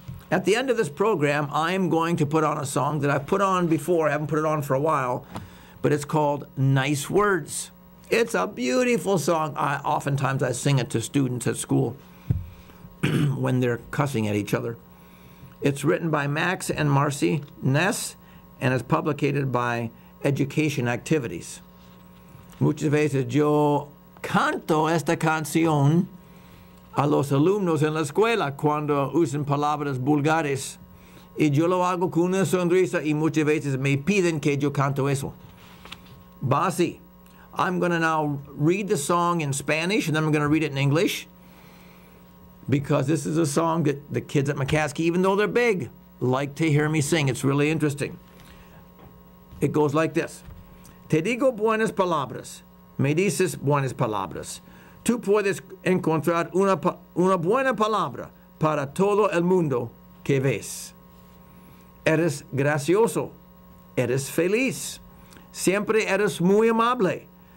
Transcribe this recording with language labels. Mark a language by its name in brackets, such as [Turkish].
[English] At the end of this program, I'm going to put on a song that I've put on before. I haven't put it on for a while, but it's called Nice Words. It's a beautiful song. Oftentimes I sing it to students at school when they're cussing at each other. It's written by Max and Marcy Ness, and it's publicated by Education Activities. [Spanish] Muchas veces yo canto esta canción a los alumnos en la escuela cuando usan palabras vulgares. Y yo lo hago con una sonrisa y muchas veces me piden que yo canto eso. [English] Basi, I'm going to now read the song in Spanish and then I'm going to read it in English, because this is a song that the kids at McCaskey, even though they're big, like to hear me sing. It's really interesting. It goes like this. [Spanish] Te digo buenas palabras. Me dices buenas palabras. Tú puedes encontrar una buena palabra para todo el mundo que ves. Eres gracioso. Eres feliz. Siempre eres muy amable.